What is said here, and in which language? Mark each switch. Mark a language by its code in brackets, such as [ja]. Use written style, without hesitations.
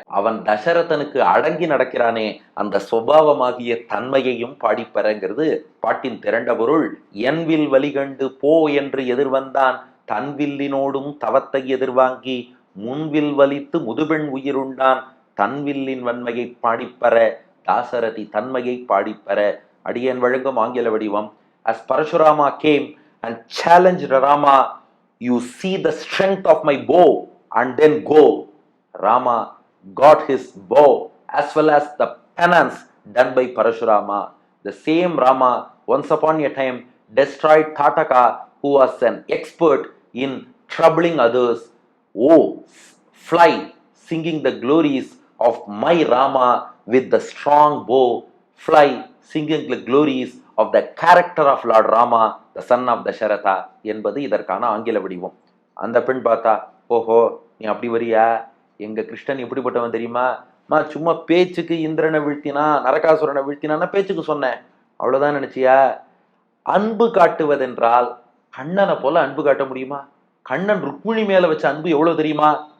[ta] அவன் தசரதனுக்கு அடங்கி நடக்கிறானே அந்த சுபாவமாகிய தன்மையையும் பாடிப்பறங்கிறது பாட்டின் திரண்ட பொருள். என் வில் வலிகண்டு போ என்று எதிர்வந்தான், தன் வில்லினோடும் தவத்தை எதிர்வாங்கி முன்வில் வலித்து முதுபெண் உயிருண்டான், தன்வில்லின் வன்மையை பாடிப்பற. தாசரதி தன்மையை பாடிப்பற. அடியன் வழங்கும் ஆங்கில வடிவம். [en] As Parashurama came and challenged Rama, you see the strength of my bow and then go. Rama got his bow as well as the penance done by Parashurama. The same Rama once upon a time destroyed Tataka, who was an expert in troubling others. Oh, fly, singing the glories of my Rama with the strong bow. Fly, singing the glories of the character of Lord Rama, the son of Dasharatha [ta] என்பது இதற்கான ஆங்கில வடிவம். அந்த பெண் பார்த்தா, ஓஹோ நீ அப்படி வரியா, எங்க கிருஷ்ணன் எப்படிப்பட்டவன் தெரியுமா, சும்மா பேச்சுக்கு இந்திரனை வீழ்த்தினா நரகாசுரனை வீழ்த்தினான்னா பேச்சுக்கு சொன்னேன், அவ்வளவுதான் நினைச்சியா. அன்பு காட்டுவதென்றால் கண்ணனை போல அன்பு காட்ட முடியுமா, கண்ணன் ருக்மிணி மேல வச்ச அன்பு எவ்வளவு தெரியுமா.